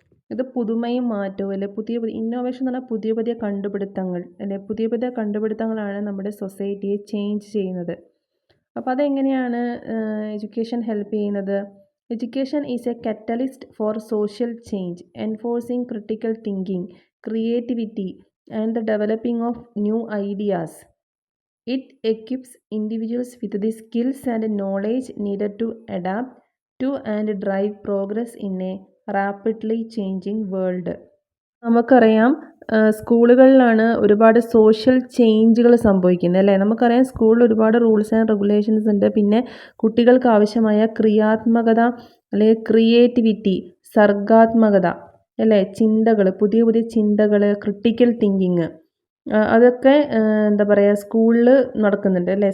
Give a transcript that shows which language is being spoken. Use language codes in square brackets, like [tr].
[ml] ഇത് പുതുമയും മാറ്റവും അല്ലെ, പുതിയ പുതിയ ഇന്നോവേഷൻ എന്ന് പറഞ്ഞാൽ പുതിയ പുതിയ കണ്ടുപിടുത്തങ്ങൾ അല്ലെ, പുതിയ പുതിയ കണ്ടുപിടുത്തങ്ങളാണ് നമ്മുടെ സൊസൈറ്റിയെ ചേഞ്ച് ചെയ്യുന്നത്. അപ്പോൾ അതെങ്ങനെയാണ് എഡ്യൂക്കേഷൻ ഹെൽപ്പ് ചെയ്യുന്നത്? [en] Education is a catalyst for social change, enforcing critical thinking, creativity and the developing of new ideas. It equips individuals with the skills and knowledge needed to adapt to and drive progress in a rapidly changing world. [ml] നമുക്കറിയാം സ്കൂളുകളിലാണ് ഒരുപാട് social ചേഞ്ചുകൾ സംഭവിക്കുന്നത് അല്ലേ. നമുക്കറിയാം സ്കൂളിൽ ഒരുപാട് rules and regulations ഉണ്ട്. പിന്നെ കുട്ടികൾക്ക് ആവശ്യമായ ക്രിയാത്മകത അല്ലെങ്കിൽ ക്രിയേറ്റിവിറ്റി, സർഗാത്മകത അല്ലേ, ചിന്തകൾ, പുതിയ പുതിയ ചിന്തകൾ, ക്രിട്ടിക്കൽ തിങ്കിങ്, അതൊക്കെ എന്താ പറയുക സ്കൂളിൽ നടക്കുന്നുണ്ട് അല്ലേ.